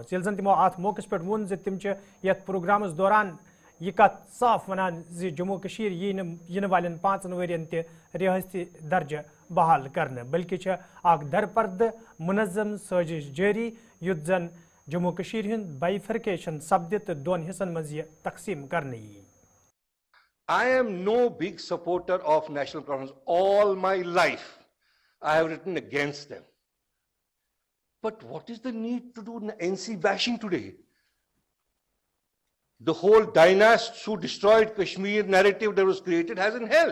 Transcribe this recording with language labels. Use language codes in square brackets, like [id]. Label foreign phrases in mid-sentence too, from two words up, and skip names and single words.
[ks] ییٚلہِ زن تِمو اتھ موقعس پٮ۪ٹھ ووٚن زِ تِم چھِ یتھ پروگرامس دوران یہ کت صاف ونان زِ جموں کشمیر ینہٕ والٮ۪ن 5 ؤرین تہِ ریاستی درجہ بحال کرنہٕ، بلکہ چھِ اکھ درپردٕ منظم سٲزش جٲری یُتھ زن جموں کشمیر ہُنٛد بائیفرکیشن سپدِ تہٕ 2 حصن منٛز یہِ تقسیم کرنہٕ یی. [en] I am no big supporter of national conference. All my life, I have written against them. But what is the need to do NC bashing today? The whole dynasts who destroyed Kashmir narrative that was created hasn't held.